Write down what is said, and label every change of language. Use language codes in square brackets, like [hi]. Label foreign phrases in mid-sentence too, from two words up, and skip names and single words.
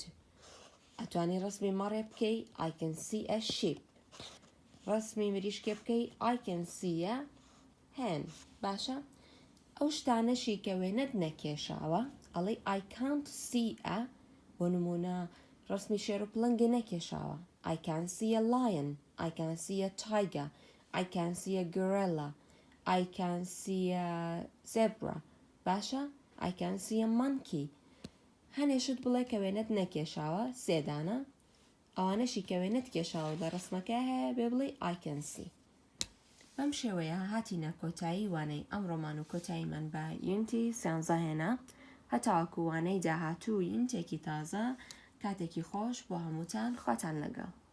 [ckb] ئەتوانی ڕسمی مەڕێ بکەی [en] I can see a sheep. [ckb] ڕسمی مریشکێ بکەی [en] I can see a hen. [ckb] باشە؟ ئەو شتانەشی کە وێنەت نەکێشاوە ئەڵێ [en] I can't see a [ckb] بۆ نمونە ڕسمی شێر و پڵنگی نەکێشاوە. [en] I can see a lion. I can see a tiger. I can see a gorilla. I can see a zebra. باشە؟ I can see a monkey. [ckb] هەنێشت بڵێ کە وێنەت نەکێشاوە سێدانە. ئەوانەشی کە وێنەت کێشاوە لە ڕسمەکە هەیە بێ بڵێ [en] I can see. [ckb] بەم شێوەیە هاتینە کۆتایی وانەی ئەم ڕۆمان و کۆتاییمان بە یونتی 13 هێنا. هەتاوەکو وانەی داهاتوو یونتێکی تازە کاتێکی خۆش بۆ هەمووتان خواتان لەگەڵ.